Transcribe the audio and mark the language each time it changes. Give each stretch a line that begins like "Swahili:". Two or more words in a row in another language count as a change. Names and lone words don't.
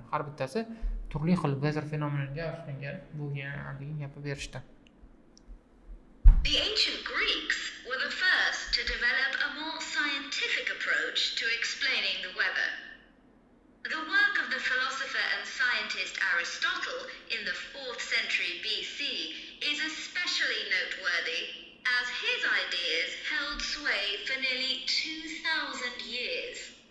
Uzbek: Har bittasi turli xil
English: weather phenomenga
Uzbek: ushlangan bo'lgan degan gapni berishdi.
English: The ancient Greeks were the first to develop a more scientific approach to explaining the weather. The work of the philosopher and scientist Aristotle in the 4th century BC is especially noteworthy, as his ideas held sway for nearly 2,000 years.